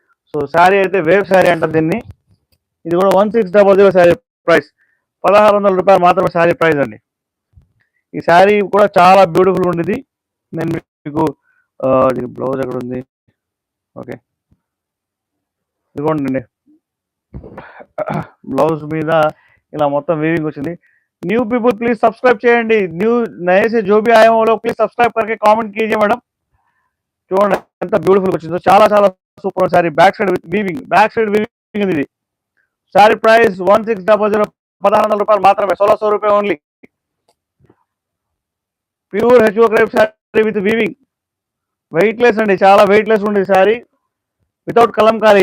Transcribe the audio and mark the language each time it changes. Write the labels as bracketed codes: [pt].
[te] So sari అయితే wave sari అంటారు దీన్ని. ఇది కూడా 1600 శారీ ప్రైస్, 1600 రూపాయలు మాత్రమే శారీ ప్రైస్ అండి. ఈ శారీ కూడా చాలా బ్యూటిఫుల్ ఉండేది. నేను మీకు బ్లౌజ్ ఎక్కడ ఉంది? ఓకే, ఇదిగోండి బ్లౌజ్ మీద ఇలా మొత్తం వీవింగ్ వచ్చింది. [hi] न्यू पीपल प्लीज सब्सक्राइब [te] చేయండి. [hi] न्यू नए से जो भी आए हो लोग प्लीज सब्सक्राइब करके కామెంట్ कीजिए [te] మేడం. చూడండి ఎంత బ్యూటిఫుల్ వచ్చిందో, చాలా చాలా super sorry. Back side weaving, back side weaving ఇది. సారీ ప్రైస్ 1600, 1600 రూపాయలు మాత్రమే, 1600 రూపాయలు only. Pure HO crepe sorry with weaving, weight less అండి, చాలా వెయిట్ లెస్ ఉంది సారీ, వితౌట్ కలంకారీ.